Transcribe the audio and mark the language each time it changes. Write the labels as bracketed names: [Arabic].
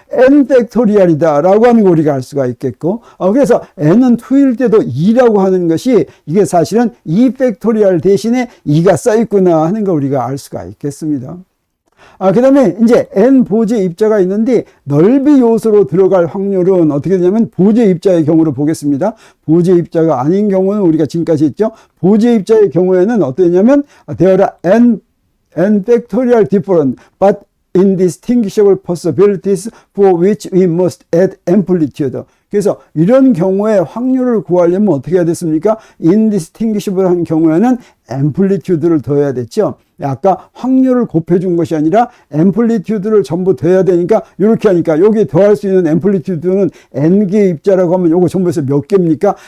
[Korean] N팩토리얼이다 라고 하는 걸 우리가 알 수가 있겠고 그래서 N은 2일 때도 2라고 하는 것이 이게 사실은 2팩토리얼 대신에 2가 써있구나 하는 걸 우리가 알 수가 있겠습니다. 그 다음에 이제 N 보제 입자가 있는데 넓이 요소로 들어갈 확률은 어떻게 되냐면 보제 입자의 경우로 보겠습니다. 보제 입자가 아닌 경우는 우리가 지금까지 했죠. 보제 입자의 경우에는 어떠냐면 [English] there are n factorial different but indistinguishable possibilities for which we must add amplitude. [Korean] 그래서 이런 경우에 확률을 구하려면 어떻게 해야 됐습니까? indistinguishable 한 경우에는 amplitude를 더해야 됐죠. 아까 확률을 곱해준 것이 아니라 amplitude를 전부 더해야 되니까 이렇게 하니까 여기 더할 수 있는 amplitude는 n개 입자라고 하면 요거 전부 해서 몇 개입니까?